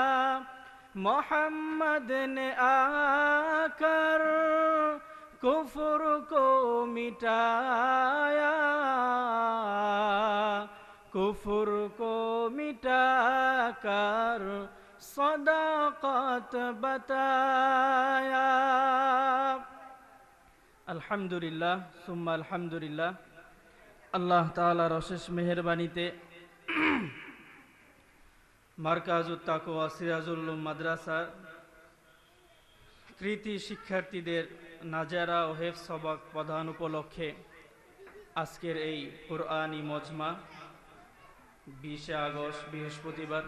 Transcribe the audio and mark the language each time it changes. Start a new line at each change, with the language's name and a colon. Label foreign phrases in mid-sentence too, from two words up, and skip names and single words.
Urdu: محمد نے آ کر کفر کو مٹایا، کفر کو مٹا کر صداقت بتایا۔
Arabic: الحمدللہ ثم الحمدللہ،
Bangla: আল্লাহ তাআলার অশেষ মেহেরবানিতে মারকাজুত তাকওয়া সিরাজুল উলুম মাদ্রাসার কৃতি শিক্ষার্থীদের নাজারা ও হেফজ সবক প্রদান উপলক্ষে আজকের এই কুরআনী মজমা 20 আগস্ট বৃহস্পতিবার।